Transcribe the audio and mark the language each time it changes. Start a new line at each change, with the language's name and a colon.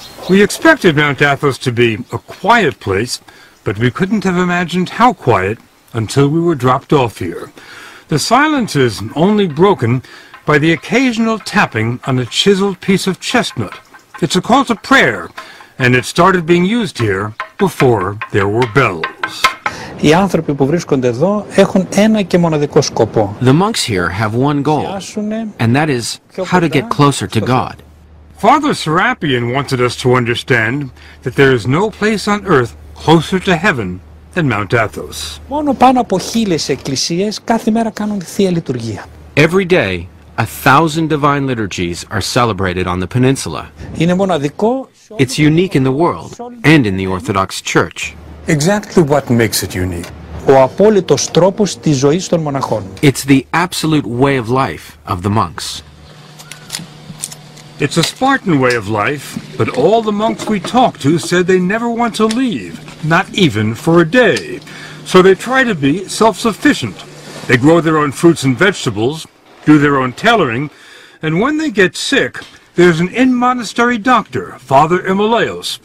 English: We expected Mount Athos to be a quiet place, but we couldn't have imagined how quiet until we were dropped off here. The silence is only broken by the occasional tapping on a chiseled piece of chestnut. It's a call to prayer, and it started being used here before there were bells.
Greek: Οι άνθρωποι που βρίσκονται εδώ έχουν ένα και μοναδικό σκοπό.
English: The monks here have one goal, and that is how to get closer to God. Father Serapion wanted us to understand that there is no place on earth closer to heaven than Mount Athos.
Greek: Μόνο πάνω από 1,000 εκκλησίες κάθε μέρα κάνουν Θεία Λειτουργία.
English: Every day, 1,000 divine liturgies are celebrated on the peninsula.
Greek: Είναι μοναδικό.
English: It's unique in the world and in the Orthodox Church. Exactly what makes it unique?
Greek: Ο απόλυτος τρόπος της ζωής των μοναχών.
English: It's the absolute way of life of the monks. It's a Spartan way of life, but all the monks we talked to said they never want to leave, not even for a day. So they try to be self-sufficient. They grow their own fruits and vegetables, do their own tailoring, and when they get sick, there's an in-monastery doctor, Father Ι.Μ.Μ.Λ,